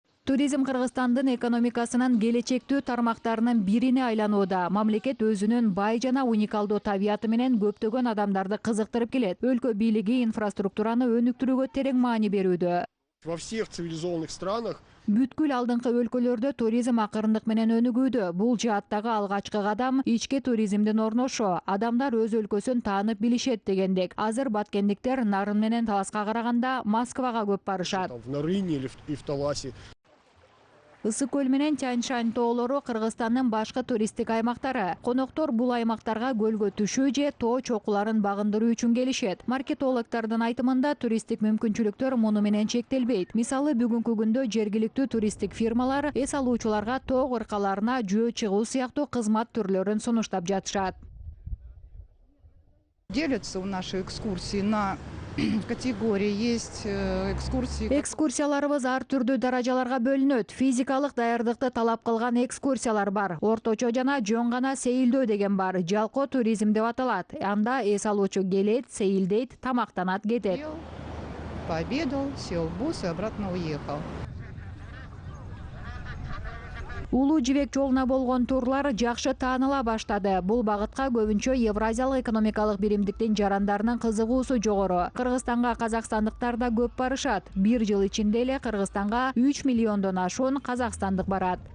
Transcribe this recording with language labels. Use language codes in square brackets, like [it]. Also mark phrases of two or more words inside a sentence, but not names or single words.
[ky] Туризм Кыргызстандын экономикасынын келечектүү тармактарынын бирине айланууда. Мамлекет өзүнүн бай жана уникалдуу табияты менен көптөгөн адамдарды кызыктырып келет. Өлкө бийлиги инфраструктураны өнүктүрүүгө терең маани берүүдө. [ru] Во всех цивилизованных странах [ky] Бүткүл алдыңкы өлкөлөрдө туризм акырындык менен өнүгүүдө. Бул жааттагы алгачкы кадам ички туризмдин орношо. Адамдар өз өлкөсүн таанып билишет дегендек. Азыр баткендиктер Нарын менен Таласка караганда Москвага көп барышат. [ru] в Нарыне или в Таласе. [ky] Ысык көл менен Тянь-Шань тоолору Кыргызстандын башкы туристтик аймактары. Коноктор бул аймактарга көлгө түшүү же тоо чокуларын багындыруу үчүн келишет. Маркетологдордун айтымында туристтик мүмкүнчүлүктөр муну менен чектелбейт. Мисалы, бүгүнкү күндө жергиликтүү туристтик фирмалар эс алуучуларга тоо кыркаларына жөө чыгуу сыяктуу кызмат түрлөрүн сунуштап жатышат. [ru] Делятся у нашей экскурсии на категории. Есть экскурсии. [ky] Экскурсияларыбыз ар түрдүү даражаларга бөлүнөт. Физикалык даярдыкты талап кылган экскурсиялар бар. Орточо жана жөн гана сейилдөө деген бар. Жалко туризм деп аталат. Анда эс алуучу келет, сейилдейт, тамактанат, кетет. [ru] Пообедал, сел в бус и обратно уехал. [ky] Улуу жибек жолуна болгон турлар жакшы тааныла баштады. Бул багытка көбүнчө Евразиялык экономикалык биримдиктин жарандарынын кызыгуусу жогору. Кыргызстанга казакстандыктар да көп барышат. Бир жыл ичинде эле Кыргызстанга 3 миллиондон ашуун казакстандык барат.